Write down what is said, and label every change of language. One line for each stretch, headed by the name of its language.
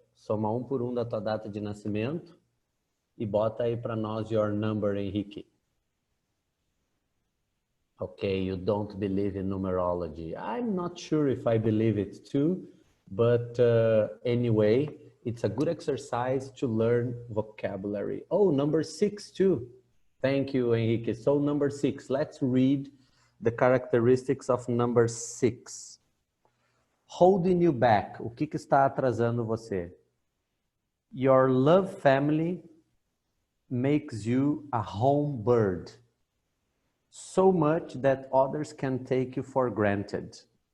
Portuguese: Soma um por um da tua data de nascimento e bota aí para nós
English: your number,
Portuguese: Henrique.
English: Okay, you don't believe in numerology. I'm not sure if I believe it too, but anyway, it's a good exercise to learn vocabulary. Oh, number 6 too. Thank you, Henrique. So number 6, let's read the characteristics of number 6. Holding you back.
Portuguese: O que está atrasando você?
English: Your love family makes you a home bird. So much that others can take you for granted.